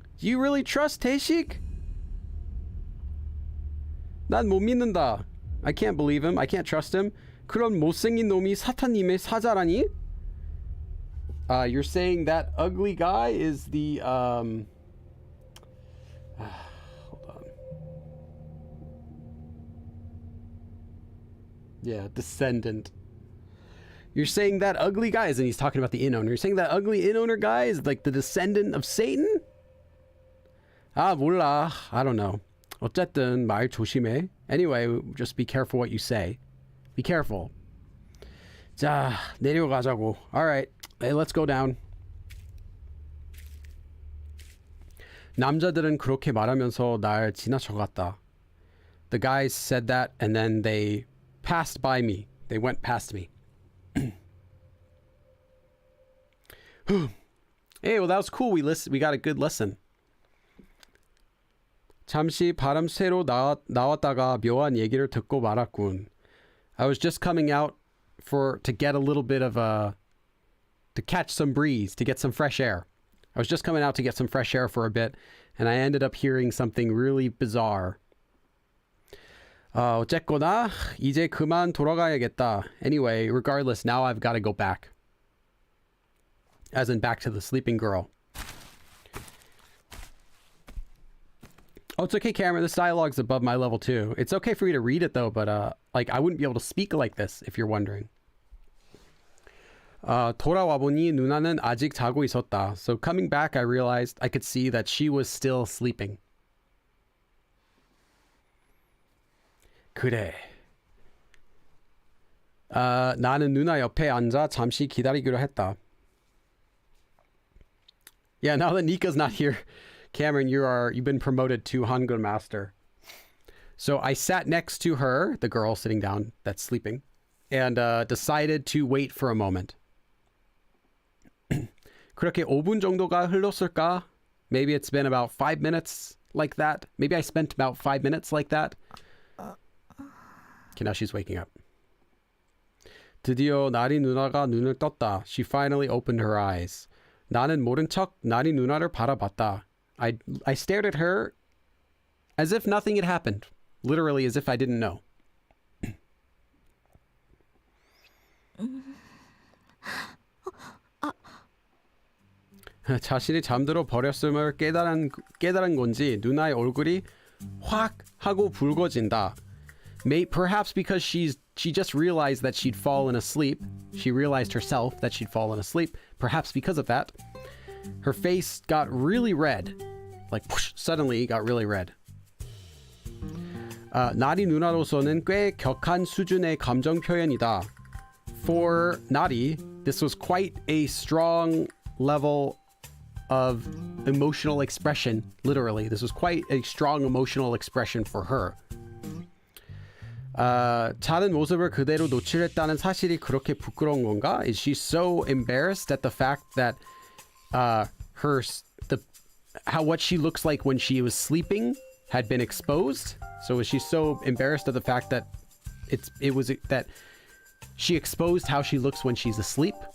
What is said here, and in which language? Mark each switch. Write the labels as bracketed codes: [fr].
[en] Do you really trust 대식? [ko] 난 못 믿는다. [en] I can't believe him. I can't trust him. [ko] 그런 못생긴 놈이 사탄님의 사자라니? [en] You're saying that ugly guy is the hold on. Yeah, descendant. You're saying that ugly guy is, and he's talking about the inn owner. You're saying that ugly inn owner guy is like the descendant of Satan? [ko] 몰라. [en] I don't know. [ko] 어쨌든 말 조심해. [en] Anyway, just be careful what you say. Be careful. [ko] 자, 내려가자고. [en] Alright, hey, let's go down. [ko] 남자들은 그렇게 말하면서 날 지나쳐갔다. [en] The guys said that and then they passed by me. They went past me. Hey, well that was cool. We got a good lesson. [ko] 잠시 바람 쐬러 나왔다가 묘한 얘기를 듣고 말았군. [en] I was just coming out to get a little bit of to catch some breeze, to get some fresh air. I was just coming out to get some fresh air for a bit, and I ended up hearing something really bizarre. [ko] 어쨌거나 이제 그만 돌아가야겠다. [en] Anyway, regardless, now I've got to go back. As in back to the sleeping girl. Oh, it's okay, Cameron. This dialogue's above my level too. It's okay for me to read it though, but like I wouldn't be able to speak like this if you're wondering. [ko] 돌아와 보니 누나는 아직 자고 있었다. [en] So coming back, I realized I could see that she was still sleeping. [ko] 그래. 나는 누나 옆에 앉아 잠시 기다리기로 했다. [en] Yeah, now that Nika's not here, Cameron, you've been promoted to Hangul Master. So I sat next to her, the girl sitting down that's sleeping, and decided to wait for a moment. [ko] 그렇게 5분 정도가 흘렀을까? [en] Maybe it's been about 5 minutes like that. Maybe I spent about 5 minutes like that. Okay, now she's waking up. [ko] 드디어 나리 누나가 눈을 떴다. [en] She finally opened her eyes. [ko] 나는 모른 척 나리 누나를 바라봤다. [en] I stared at her as if nothing had happened. Literally as if I didn't know. [ko] 자신이 잠들어 버렸음을 깨달은 건지 누나의 얼굴이 확 하고 붉어진다. [en] Perhaps because she just realized that she'd fallen asleep. She realized herself that she'd fallen asleep. Perhaps because of that, her face got really red. Like whoosh, suddenly got really red. [ko] 나리 누나로서는 꽤 격한 수준의 감정 표현이다. [en] For Nari, this was quite a strong level of emotional expression. Literally, this was quite a strong emotional expression for her. [ko] 자는 모습을 그대로 노출했다는 사실이 그렇게 부끄러운 건가? [en] Is she so embarrassed at the fact that what she looks like when she was sleeping had been exposed? So is she so embarrassed at the fact that that she exposed how she looks when she's asleep?